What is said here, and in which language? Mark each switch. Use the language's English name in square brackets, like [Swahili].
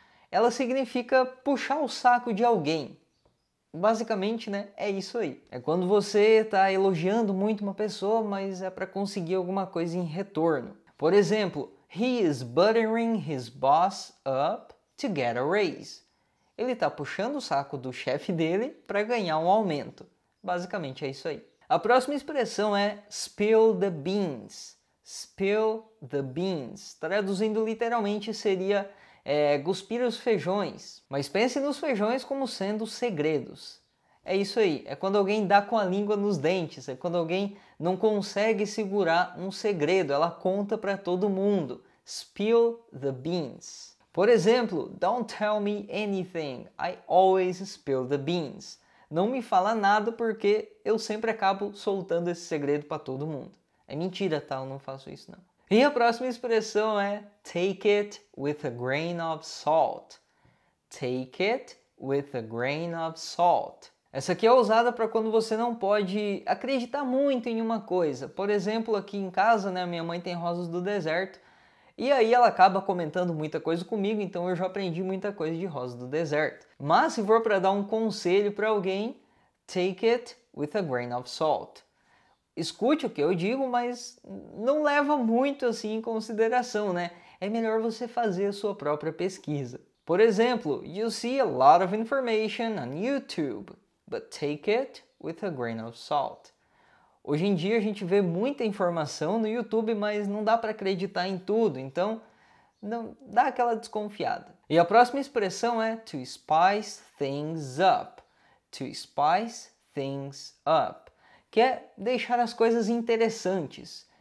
[Portuguese] Ela significa puxar o saco de alguém. Basicamente, né, é isso aí. É quando você está elogiando muito uma pessoa, mas é para conseguir alguma coisa em retorno. Por exemplo, [English] he is buttering his boss up to get a raise. [Portuguese] Ele está puxando o saco do chefe dele para ganhar um aumento. Basicamente é isso aí. A próxima expressão é [English] spill the beans. Spill the beans. [Portuguese] Traduzindo literalmente seria cuspir os feijões. Mas pense nos feijões como sendo segredos. É isso aí. É quando alguém dá com a língua nos dentes. É quando alguém não consegue segurar um segredo. Ela conta para todo mundo. [English] Spill the beans. [Portuguese] Por exemplo, [English] don't tell me anything, I always spill the beans. [Portuguese] Não me fala nada porque eu sempre acabo soltando esse segredo para todo mundo. É mentira, tá? Eu não faço isso não. E a próxima expressão é [English] take it with a grain of salt. Take it with a grain of salt. [Portuguese] Essa aqui é usada para quando você não pode acreditar muito em uma coisa. Por exemplo, aqui em casa, né, minha mãe tem rosas do deserto. E aí ela acaba comentando muita coisa comigo, então eu já aprendi muita coisa de rosa do deserto. Mas se for para dar um conselho para alguém, [English] take it with a grain of salt. [Portuguese] Escute o que eu digo, mas não leva muito assim em consideração, né? É melhor você fazer a sua própria pesquisa. Por exemplo, [English] you see a lot of information on YouTube, but take it with a grain of salt. [Portuguese] Hoje em dia a gente vê muita informação no YouTube, mas não dá para acreditar em tudo, então não dá aquela desconfiada. E a próxima expressão é [English] to spice things up. To spice things up, [Portuguese] que é deixar as coisas interessantes.